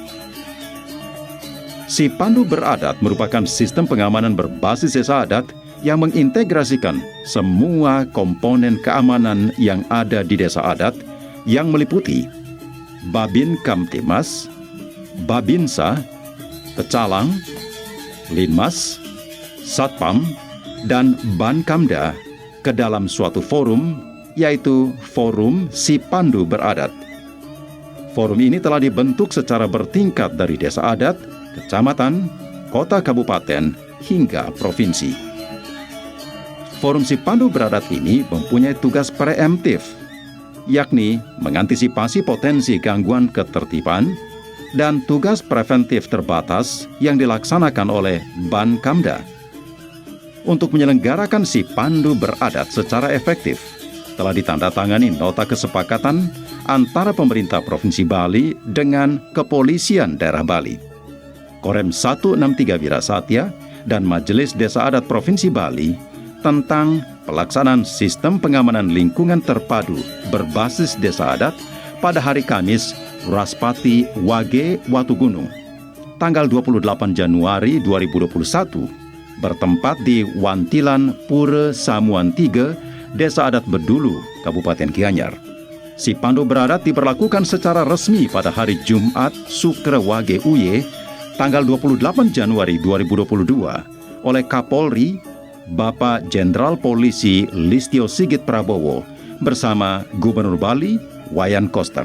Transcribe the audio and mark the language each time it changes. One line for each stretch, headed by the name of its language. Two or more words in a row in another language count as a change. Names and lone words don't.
Indonesian: Sipandu Beradat merupakan sistem pengamanan berbasis desa adat yang mengintegrasikan semua komponen keamanan yang ada di desa adat yang meliputi Babin Kamtimas, Babinsa, Tecalang, Linmas, Satpam, dan Bankamda ke dalam suatu forum, yaitu Forum Sipandu Beradat. Forum ini telah dibentuk secara bertingkat dari desa adat, kecamatan, kota kabupaten, hingga provinsi. Forum Sipandu Beradat ini mempunyai tugas preemptif, yakni mengantisipasi potensi gangguan ketertiban, dan tugas preventif terbatas yang dilaksanakan oleh Bankamda. Untuk menyelenggarakan Sipandu Beradat secara efektif, telah ditandatangani nota kesepakatan antara pemerintah Provinsi Bali dengan Kepolisian Daerah Bali, Korem 163 Wirasatya, dan Majelis Desa Adat Provinsi Bali tentang pelaksanaan sistem pengamanan lingkungan terpadu berbasis desa adat pada hari Kamis Raspati Wage Watugunung, tanggal 28 Januari 2021, bertempat di Wantilan Pura Samuan 3, Desa Adat Bedulu, Kabupaten Gianyar. Sipandu Beradat diberlakukan secara resmi pada hari Jumat Sukre Wage Uye, tanggal 28 Januari 2022, oleh Kapolri Bapak Jenderal Polisi Listio Sigit Prabowo bersama Gubernur Bali Wayan Koster.